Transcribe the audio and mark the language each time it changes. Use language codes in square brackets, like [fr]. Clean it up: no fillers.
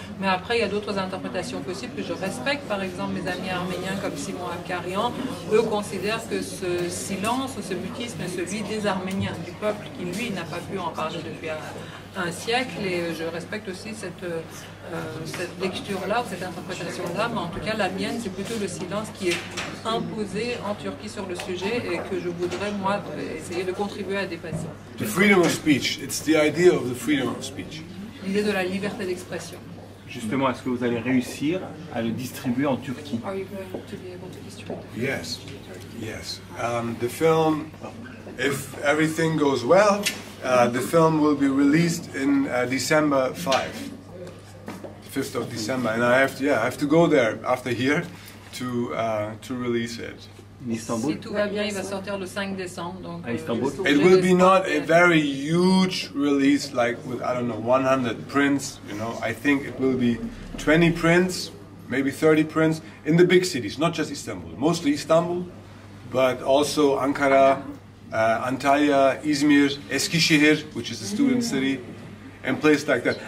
[fr] Mais après, il y a d'autres interprétations possibles que je respecte. Par exemple, mes amis arméniens comme Simon Abkarian, eux considèrent que ce silence ou ce mutisme est celui des Arméniens, du peuple qui, lui, n'a pas pu en parler depuis un siècle, et je respecte aussi cette lecture-là, ou cette interprétation-là, mais en tout cas, la mienne, c'est plutôt le silence qui est imposé en Turquie sur le sujet et que je voudrais, moi, essayer de contribuer à dépasser. [en] The freedom of speech, it's the idea of the freedom of speech. [fr] L'idée de la liberté d'expression. Justement, est-ce que vous allez réussir à le distribuer en Turquie? [en] Are you going to be able to distribute? Yes, yes. The film, if everything goes well, the film will be released in December 5th of December, and I have to go there after here to release it. [fr] Si tout va bien, il va sortir le 5 décembre. Donc, à Istanbul. [en] It will be not a very huge release, like with, I don't know, 100 prints. You know, I think it will be 20 prints, maybe 30 prints in the big cities, not just Istanbul. Mostly Istanbul, but also Ankara, Antalya, Izmir, Eskişehir, which is a student city, and places like that.